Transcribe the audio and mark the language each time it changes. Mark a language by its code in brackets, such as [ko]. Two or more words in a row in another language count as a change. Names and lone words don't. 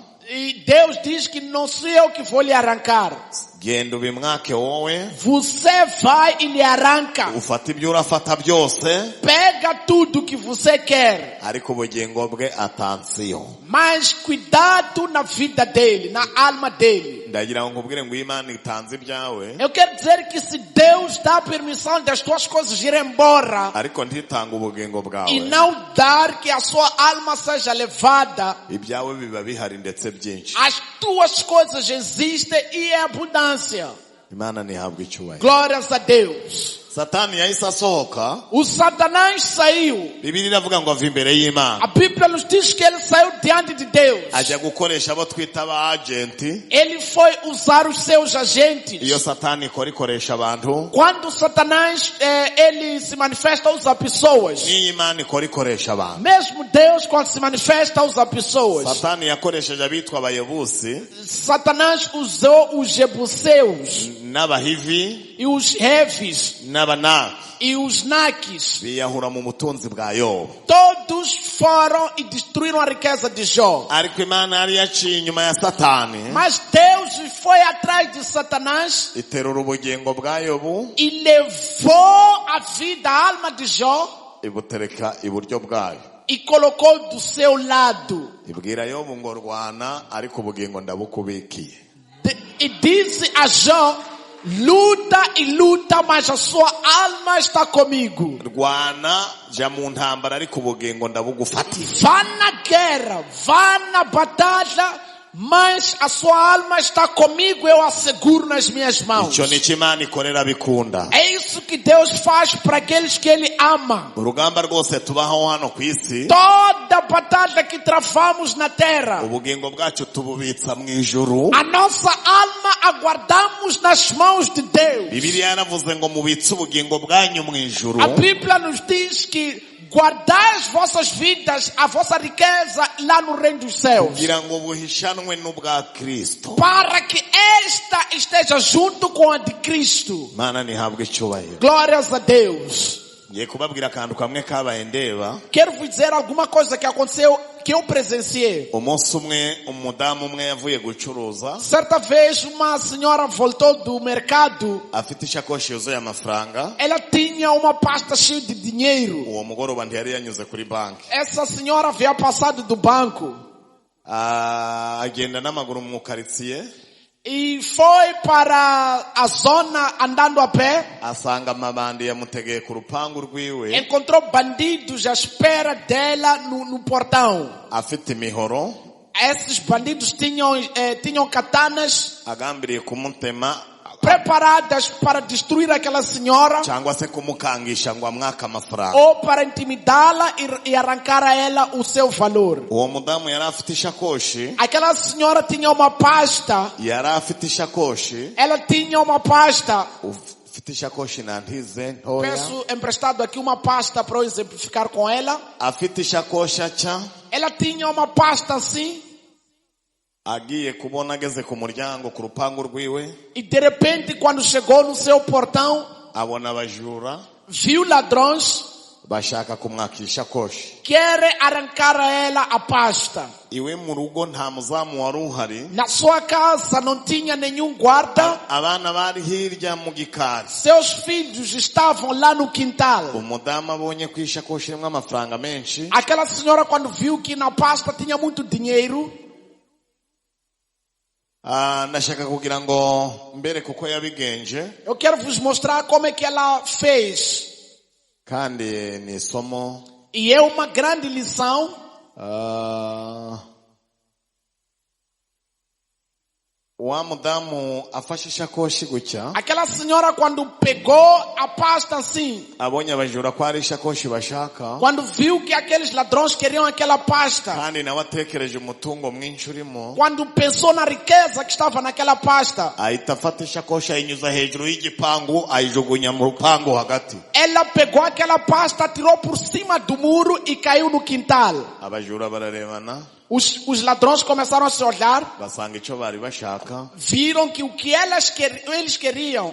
[pt] E Deus diz que não sou eu que vou lhe arrancar. [rw] Genda ubimwake wowe. [pt] Você vai e lhe arranca. [rw] Ufata ibyo urafata byose. [pt] Pega tudo que você quer. [rw] Ariko ubugingo bwe atansiyo. [pt] Mas cuidado na vida dele, na alma dele. [rw] Ndagira ngo nkubwire ngo Imana itanze ibyawe. [pt] Eu quero dizer que se Deus dá permissão das tuas coisas irem embora [rw] Ariko ntitanga ubugingo [pt] e [rw] bwawe. [pt] não dar que a sua alma seja levada, [rw] Ibyawe biba bihari ndetse byinshi. [pt] as tuas coisas existem e é abundância. [rw] Imana ntihabwe icyubahiro. [pt] Glórias a Deus. [rw] Satani yahise asohoka. [pt] O Satanás saiu. [rw] Bibiri iravuga ngo ava imbere y'Imana. [pt] A Bíblia nos diz que ele saiu diante de Deus. [rw] Ajya gukoresha abo twita aba agenti. [pt] Ele foi usar os seus agentes. [rw] Iyo Satani ikora ikoresha abantu. [pt] Quando Satanás ele se manifesta, usa pessoas. [rw] N'iyo Imana ikora ikoresha abantu. [pt] Mesmo Deus, quando se manifesta, usa pessoas. [rw] Satani yakoresheje abitwa abayebusi [pt] Satanás usou os jebuseus [rw] n'abahivi [pt] e os heves [rw] n'abanaki [pt] e os naques. [rw] biyahura mu butunzi bwa Yobu. [pt] Todos foram e destruíram a riqueza de Jó. [rw] Ariko Imana yari yaciye inyuma ya Satani [pt] Mas Deus foi atrás de Satanás [rw] iterura ubugingo bwa Yobu [pt] e levou a vida, a alma de Jó [rw] ibutereka iburyo bwayo. [pt] e colocou do seu lado. [rw] Ibwira Yobu ngo rwana ariko ubugingo ndabukubikiye. [pt] E disse a Jó, luta e luta, mas a sua alma está comigo. [rw] Rwana jya mu ntambara ariko ubugingo ndabugufatiye. [pt] Vá na guerra, vá na batalha, mas a sua alma está comigo, eu a seguro nas minhas mãos. [rw] Icyo ni cyo Imana ikorera bikunda. [pt] É isso que Deus faz para aqueles que Ele ama. [rw] Urugamba rwose tubaho hano ku isi [pt] Toda batalha que travamos na terra, [rw] ubugingo bwacu tububitsa mu ijuru. [pt] a nossa alma aguardamos nas mãos de Deus. [rw] Bibiliya yaravuze ngo mubitse ubugingo bwanyu mu ijuru. [pt] A Bíblia nos diz que guardai as vossas vidas, a vossa riqueza lá no reino dos céus, [rw] kugira ngo buhishanwe n'ubwa Kristo. [pt] para que esta esteja junto com a de Cristo. [rw] Mana ntihabwe icyubahiro. [pt] Glórias a Deus. [rw] Ngiye kubabwira akantu kamwe kabaye ndeba. [pt] Quero vos dizer alguma coisa que aconteceu, que eu presenciei. [rw] Umunsi umwe umudamu umwe yavuye gucuruza [pt] Certa vez uma senhora voltou do mercado. [rw] afite ishakoshi yuzuye amafaranga. [pt] Ela tinha uma pasta cheia de dinheiro. [rw] Uwo mugoroba ntiyari yanyuze kuri banki. [pt] Essa senhora havia passado do banco [rw] Agenda n'amaguru mu karitsiye. [pt] e foi para a zona andando a pé. [rw] Asanga amabandi yamutegeye ku rupangu rwiwe. [pt] Encontrou bandidos à espera dela no portão. [rw] Afite imihoro. [pt] Esses bandidos tinham katanas [rw] Agambiriye kumutema [pt] preparadas para destruir aquela senhora [rw] cyangwa se kumukangisha ngo amwaka amafaranga. [pt] ou para intimidá-la e arrancar a ela o seu valor. [rw] Uwo mudamu yari afite ishakoshi. [pt] Aquela senhora tinha uma pasta. [rw] Yari afite ishakoshi. [pt] Ela tinha uma pasta. [rw] Ufite ishakoshi nantize ntoya. [pt] Peço emprestado aqui uma pasta para eu exemplificar com ela. [rw] Afite ishakoshi aca. [pt] Ela tinha uma pasta assim. [rw] agiye kubona ageze ku muryango ku rupangu rwiwe, [pt] E de repente, quando chegou no seu portão, [rw] abona abajura [pt] viu ladrões, [rw] bashaka kumwakisha koshi. [pt] querem arrancar a ela a pasta. [rw] Iwe mu rugo nta muzamu wari uhari, [pt] Na sua casa não tinha nenhum guarda. [rw] abana bari hirya mu gikari. [pt] Seus filhos estavam lá no quintal. [rw] Umudamu abonye ko ishakoshi irimo amafaranga menshi, [pt] Aquela senhora, quando viu que na pasta tinha muito dinheiro, [rw] ndashaka kugira ngo mbere kuko yabigenje, [pt] eu quero vos mostrar como é que ela fez. [rw] kandi ni isomo. [pt] E é uma grande lição. [rw] Wa mudamu afashe ishakoshi gutya, [pt] Aquela senhora, quando pegou a pasta assim, [rw] abonye abajura ko ari ishakoshi bashaka, [pt] quando viu que aqueles ladrões queriam aquela pasta, [rw] kandi nawe atekereje umutungo mwinshi urimo, [pt] quando pensou na riqueza que estava naquela pasta, [rw] ahita afata ishakoshi ayinyuza hejuru y'igipangu ayijugunya mu rupangu hagati. [pt] ela pegou aquela pasta, tirou por cima do muro e caiu no quintal. [rw] Abajura bararebana, [pt] Os ladrões começaram a se olhar, [rw] basanga icyo bari bashaka, [pt] viram que o que eles queriam